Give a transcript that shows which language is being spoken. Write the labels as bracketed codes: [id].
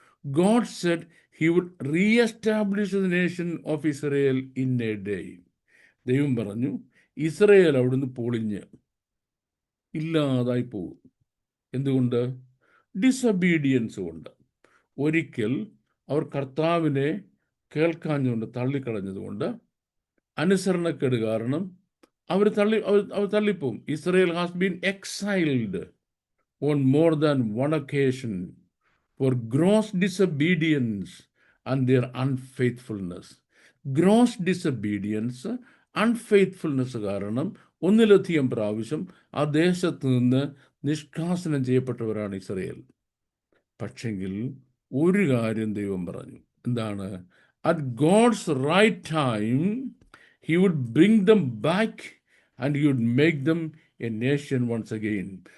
[en] God said he would re-establish the nation of Israel in a day. [ml] ദൈവം പറഞ്ഞു, Israel അവിടുന്ന് പൊളിഞ്ഞ് ഇല്ലാതായി പോകും. എന്തുകൊണ്ട്? ഡിസൊബീഡിയൻസ് കൊണ്ട്. ഒരിക്കൽ അവർ കർത്താവിനെ കേൾക്കാഞ്ഞുകൊണ്ട് തള്ളിക്കളഞ്ഞതുകൊണ്ട്, അനുസരണക്കേട് കാരണം അവർ തള്ളിപ്പോവും. [en] Israel has been exiled on more than one occasion for gross disobedience and their unfaithfulness. Gross disobedience, unfaithfulness [ml] കാരണം ഒന്നിലധികം പ്രാവശ്യം ആ ദേശത്ത് നിന്ന് നിഷ്കാസനം ചെയ്യപ്പെട്ടവരാണ് ഇസ്രയേൽ. പക്ഷെങ്കിൽ ഒരു കാര്യം ദൈവം പറഞ്ഞു. എന്താണ്? [en] At God's right time he would bring them back and he would make them a nation once again.